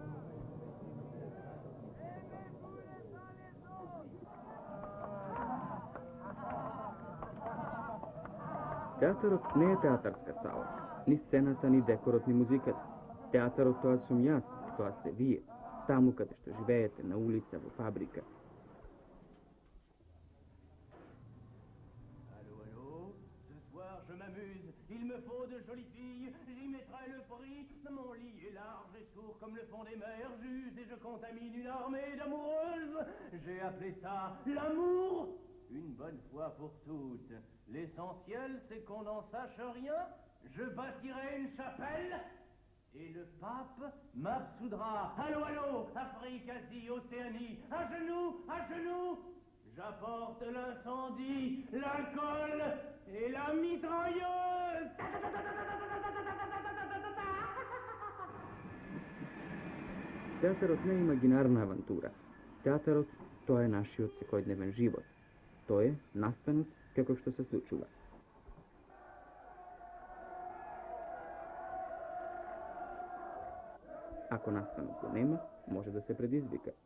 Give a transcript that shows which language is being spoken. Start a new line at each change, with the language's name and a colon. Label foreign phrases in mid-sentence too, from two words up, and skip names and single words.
Macedonian: Театарот не е театарска сала, ни сцената, ни декорот, ни музиката. Театарот тоа сум јас, тоа сте вие, таму каде што живеете, на улица, во фабрика.
French: Allô, allô, ce soir je m'amuse, il me faut de jolies filles, j'y mettrai le prix, mon lit est large et sourd comme le fond des mers, j'use et je contamine une armée d'amoureuses, j'ai appelé ça l'amour, une bonne fois pour toutes. L'essentiel c'est qu'on n'en sache rien, je bâtirai une chapelle, et le pape m'absoudra. Allô, allô, Afrique, Asie, Océanie, à genoux, j'apporte l'incendie, l'alcool et la mitrailleuse.
Macedonian: Театарот не е имагинарна авантура. Театарот, тоа е нашиот секојдневен живот. Тоа е настанот како што се случува. Ако настанот го нема, може да се предизвика.